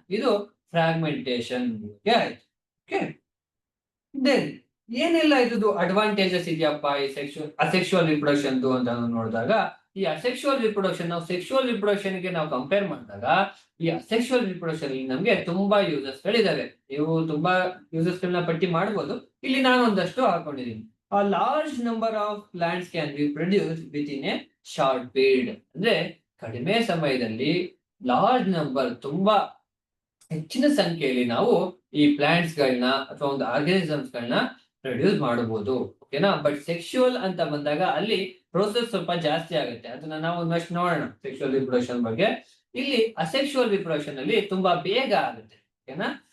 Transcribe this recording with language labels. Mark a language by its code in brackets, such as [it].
[kn] ಇದು ಫ್ರಾಗ್ಮೆಂಟೇಶನ್ ಆಯ್ತು. Okay. Then ಏನೆಲ್ಲ ಇದ್ದು ಅಡ್ವಾಂಟೇಜಸ್ ಇದೆಯಪ್ಪ ಈ ಅಸೆಕ್ಷುವಲ್ ರಿಪ್ರೊಡಕ್ಷನ್ ಅಂತ ನೋಡಿದಾಗ, ಈ ಅಸೆಕ್ಷುವಲ್ ರಿಪ್ರೊಡಕ್ಷನ್ ನಾವು ಸೆಕ್ಷುವಲ್ ರಿಪ್ರೊಡಕ್ಷನ್ ಗೆ ನಾವು ಕಂಪೇರ್ ಮಾಡಿದಾಗ ಈ ಅಸೆಕ್ಷುವಲ್ ರಿಪ್ರೊಡಕ್ಷನ್ ನಮ್ಗೆ ತುಂಬಾ ಯೂಸಸ್ ಗಳಿದಾವೆ. ನೀವು ತುಂಬಾ ಯೂಸಸ್ ಗಳನ್ನ ಪಟ್ಟಿ ಮಾಡಬಹುದು. ಇಲ್ಲಿ ನಾನು ಒಂದಷ್ಟು ಹಾಕೊಂಡಿದ್ದೀನಿ. [en] A large number of plants can be produced within a short period. [kn] ಅಂದ್ರೆ ಕಡಿಮೆ ಸಮಯದಲ್ಲಿ ಲಾರ್ಜ್ ನಂಬರ್ ತುಂಬಾ ಹೆಚ್ಚಿನ ಸಂಖ್ಯೆಯಲ್ಲಿ ನಾವು ಈ ಪ್ಲಾಂಟ್ಸ್ ಗಳನ್ನ ಅಥವಾ ಒಂದು ಆರ್ಗಾನಿಸಮ್ಸ್ ಗಳನ್ನ ಪ್ರೊಡ್ಯೂಸ್ ಮಾಡಬಹುದು. ಓಕೆನಾ. ಬಟ್ ಸೆಕ್ಷುವಲ್ ಅಂತ ಬಂದಾಗ ಅಲ್ಲಿ ಪ್ರೋಸೆಸ್ ಸ್ವಲ್ಪ ಜಾಸ್ತಿ ಆಗುತ್ತೆ. ಅದನ್ನ ನಾವು ಒಂದಷ್ಟು ನೋಡೋಣ ಸೆಕ್ಷುವಲ್ ರಿಪ್ರೊಡಕ್ಷನ್ ಬಗ್ಗೆ. ಇಲ್ಲಿ ಅಸೆಕ್ಷುವಲ್ ರಿಪ್ರೊಡಕ್ಷನ್ ಅಲ್ಲಿ ತುಂಬಾ ಬೇಗ ಆಗುತ್ತೆ. ಓಕೆನಾ.